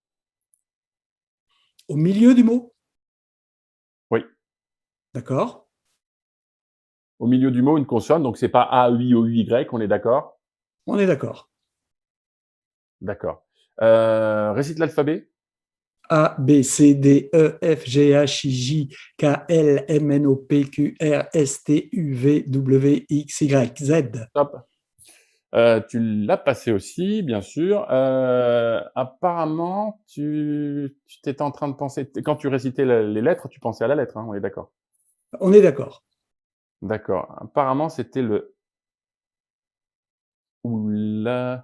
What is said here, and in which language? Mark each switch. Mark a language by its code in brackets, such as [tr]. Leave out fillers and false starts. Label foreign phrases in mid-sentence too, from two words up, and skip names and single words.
[fr] Au milieu du mot. Oui. D'accord. Au milieu du mot une consonne. Donc c'est pas A, U, I, O, U, Y. On est d'accord? On est d'accord. D'accord. Récite l'alphabet. A, B, C, D, E, F, G, H, I, J, K, L, M, N, O, P, Q, R, S, T, U, V, W, X, Y, Z. Top. Tu l'as passé aussi, bien sûr. Apparemment, tu t'étais en train de penser, quand tu récitais les lettres, tu pensais à la lettre, hein, on est d'accord. On est d'accord. D'accord. Apparemment, c'était le ou la.